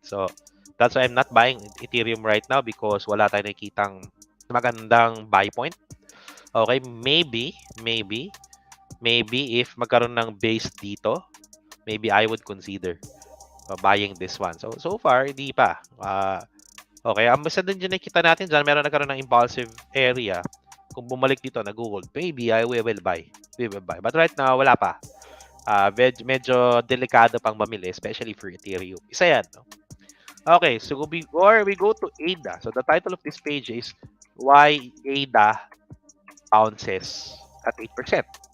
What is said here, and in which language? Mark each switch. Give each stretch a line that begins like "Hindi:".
English: So, that's why I'm not buying Ethereum right now, because
Filipino: wala tayong nakikitang magandang buy point.
English: Okay, maybe if
Filipino: magkaroon ng base dito,
English: maybe I would consider buying this one.
Filipino: So far, hindi pa. Okay, ang basta din dyan nakita natin dyan, meron nagkaroon ng impulsive area. Kung bumalik dito na gold,
English: maybe I will buy. But right now,
Filipino: wala pa. Medyo delikado pang mamili,
English: especially for Ethereum.
Filipino: Isa yan, no?
English: Okay, so we go to ADA. So the title of this page is why ADA bounces at 8%.